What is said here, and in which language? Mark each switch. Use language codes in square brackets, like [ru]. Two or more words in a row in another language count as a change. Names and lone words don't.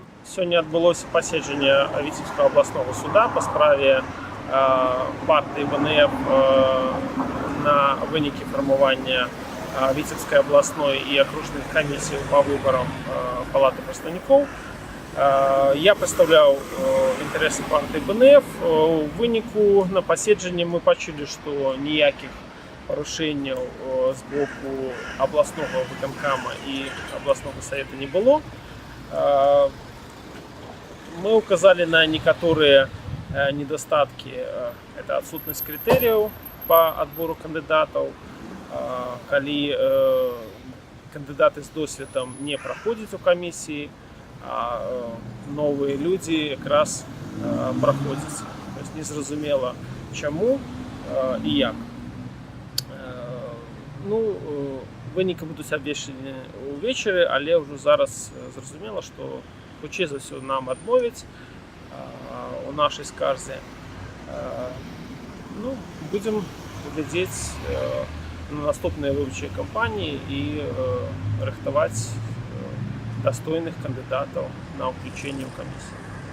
[be] Сёння адбылося паседжанне Віцебскага абласнога суда па справе партыі ВНФ на вынікі фармавання Віцебскай абласной і акружных камісій па выбарам палаты прадстаўнікоў. Я прадстаўляў інтарэсы партыі ВНФ. У выніку на паседжанні мы пачулі, што ніякіх парушэнняў з боку абласнога выканкама і абласнога савета не было. [ru] Мы указали на некоторые недостатки. Это отсутность критериев по отбору кандидатов, коли кандидаты с досведом не проходят у комиссии, а новые люди как раз проходят. То есть [be] незразумело чему и як. Ну, вынікі будуць абвешчаны ўвечары, але ўжо зараз зразумела, што хутчэй за ўсё нам адмовяць у нашай скарзе. Ну, будзем глядзець на наступныя выбарчыя кампаніі і рыхтаваць дастойных кандыдатаў на ўключэнне ў камісію.